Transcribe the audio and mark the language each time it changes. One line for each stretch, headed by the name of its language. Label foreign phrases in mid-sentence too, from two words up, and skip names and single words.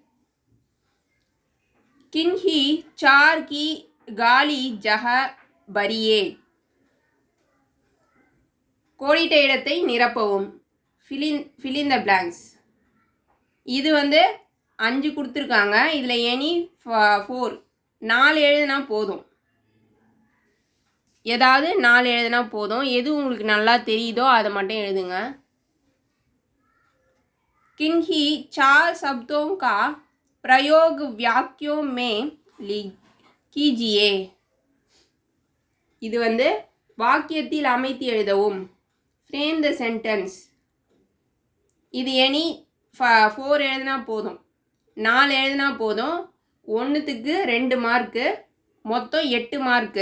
Hindi: किन्हीं चार की खाली जगह भरिए,
Tamil: கோடிட்ட இடத்தை நிரப்பவும்.
English: fill in the blanks.
Tamil: இது வந்து 5 கொடுத்துருக்காங்க. இதில் எனி 4 4 எழுதுனா போதும். ஏதாவது 4 எழுதுனா போதும். எது உங்களுக்கு நல்லா தெரியுதோ அதை மட்டும் எழுதுங்க.
Hindi: किन्हीं 4 शब्दों का प्रयोग वाक्यों में कीजिए.
Tamil: இது வந்து வாக்கியத்தில் அமைத்து எழுதவும்.
English: frame the sentence.
Tamil: இது எனி 4 எழுதுனா போதும், 4 எழுதுனா போதும். 1க்கு 2 மார்க்கு, மொத்தம் 8 மார்க்கு.